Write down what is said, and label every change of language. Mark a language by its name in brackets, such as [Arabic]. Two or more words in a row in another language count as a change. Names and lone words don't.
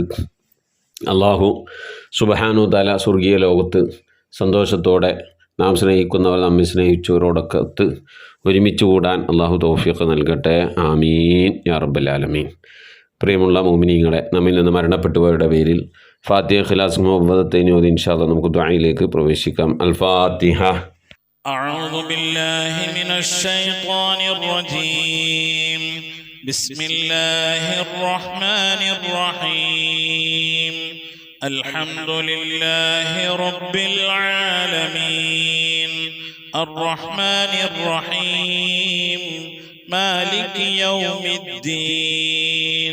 [Arabic] الله سبحانه وتعالى [Malayalam] സ്വർഗീയ ലോകത്ത് സന്തോഷത്തോടെ നാം സ്നേഹിക്കുന്നവർ നമ്മെ സ്നേഹിച്ചവരോടൊക്കെ ഒരുമിച്ച് കൂടാൻ അള്ളാഹു തൗഫീഖ് നൽകട്ടെ. [Arabic] آمين يا رب العالمين. [Malayalam] പ്രിയമുള്ള മുഅ്മിനീങ്ങളെ, നമ്മിൽ നിന്ന് മരണപ്പെട്ടുപോയവരുടെ പേരിൽ ഫാത്തിഹ, ഇഖ്ലാസ്, മുഅവ്വദത്തൈൻ ഓതി [Arabic] إن شاء الله [Malayalam] നമുക്ക് ദുആയിലേക്ക് പ്രവേശിക്കാം. അൽ ഫാത്തിഹ. [Arabic] أعوذ بالله من الشيطان الرجيم. بسم الله الرحمن الرحيم. الحمد لله رب العالمين الرحمن الرحيم مالك يوم الدين.